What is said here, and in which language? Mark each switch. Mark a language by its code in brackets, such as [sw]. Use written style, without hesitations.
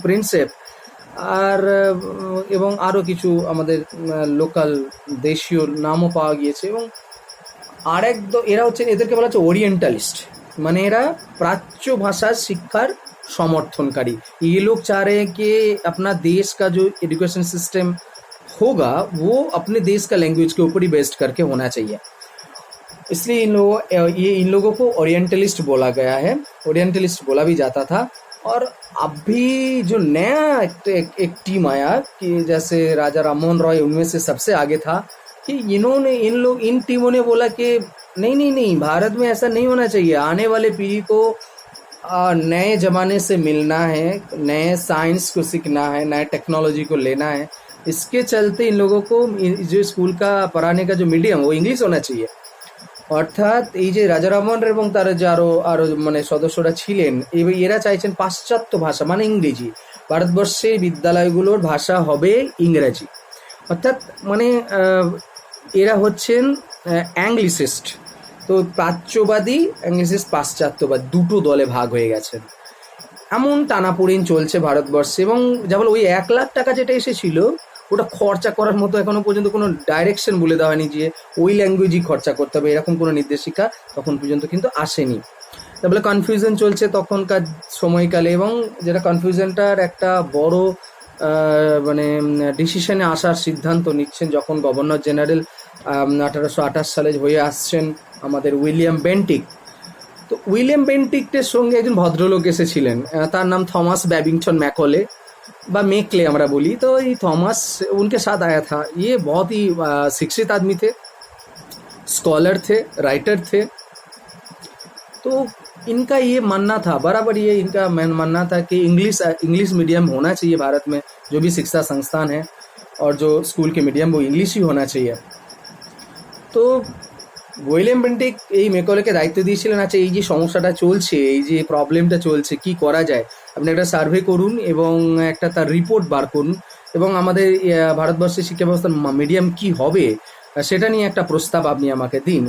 [bn] Prinsep, আর এবং আরও কিছু আমাদের লোকাল দেশীয় নামও পাওয়া গিয়েছে। এবং এরা হচ্ছেন, এদেরকে বলা হচ্ছে ওরিয়েন্টালিস্ট, মানে এরা প্রাচ্য ভাষার শিক্ষার समर्थनकारी। [hi] ये लोग चाह रहे हैं कि अपना देश का जो एजुकेशन सिस्टम होगा वो अपने देश का लैंग्वेज के ऊपर ही बेस्ड करके होना चाहिए, इसलिए इन लोगों को ओरिएंटलिस्ट बोला गया है, ओरिएंटलिस्ट बोला भी जाता था। और अभी जो नया एक टीम आया कि जैसे राजा राममोहन रॉय उनमें से सबसे आगे था, कि इन टीमों ने बोला कि नहीं, भारत में ऐसा नहीं होना चाहिए, आने वाले पीढ़ी को नए ज़माने से मिलना है, नए साइंस को सीखना है, नए टेक्नोलॉजी को लेना है। इसके चलते इन लोगों को जो स्कूल का पढ़ाने का जो मीडियम वो इंग्लिश होना चाहिए। [bn] অর্থাৎ এই যে রাজারামন এবং তার যে আরো আরো মানে সদস্যরা ছিলেন, এরা চাইছেন পাশ্চাত্য ভাষা মানে ইংরেজি, ভারতবর্ষের বিদ্যালয়গুলোর ভাষা হবে ইংরেজি। অর্থাৎ মানে এরা হচ্ছেন অ্যাংলিসিস্ট। তো প্রাচ্যবাদী অ্যাংলিসিস্ট, পাশ্চাত্যবাদ, দুটো দলে ভাগ হয়ে গেছেন। এমন টানাপোড়েন চলছে ভারতবর্ষে। এবং যা বলো ওই 1,00,000 টাকা যেটা এসেছিল, ওটা খরচা করার মতো এখনো পর্যন্ত কোনো ডাইরেকশন বলে দেওয়া হয়নি যে ওই ল্যাঙ্গুয়েজই খরচা করতে হবে, এরকম কোনো নির্দেশিকা তখন পর্যন্ত কিন্তু আসেনি। তারপরে কনফিউশন চলছে তখনকার সময়কালে, এবং যেটা কনফিউশনটার একটা বড় মানে ডিসিশনে আসার সিদ্ধান্ত নিচ্ছেন যখন গভর্নর জেনারেল 1828 সালে হয়ে আসছেন আমাদের উইলিয়াম বেন্টিক। তো উইলিয়াম বেন্টিকের সঙ্গে একজন ভদ্রলোক এসেছিলেন, তার নাম थॉमस बैबिंगटन मैकॉले বা मेकले আমরা বলি। [hi] तो ये थॉमस उनके साथ आया था। ये बहुत ही शिक्षित आदमी थे, स्कॉलर थे, राइटर थे। तो इनका ये मानना था, बराबर ये इनका मानना था कि इंग्लिश मीडियम होना चाहिए भारत में। जो भी शिक्षा संस्थान है और जो स्कूल के मीडियम वो इंग्लिश ही होना चाहिए। [bn] তো উইলিয়াম বেন্টিক এই মেকলেকে দায়িত্ব দিয়েছিলেন, আচ্ছা এই যে সমস্যাটা চলছে, এই যে প্রবলেমটা চলছে, কি করা যায়, আপনি একটা সার্ভে করুন এবং একটা তার রিপোর্ট বার করুন, এবং আমাদের ভারতবর্ষের শিক্ষা ব্যবস্থার মিডিয়াম কি হবে সেটা নিয়ে একটা প্রস্তাব আপনি আমাকে দিন।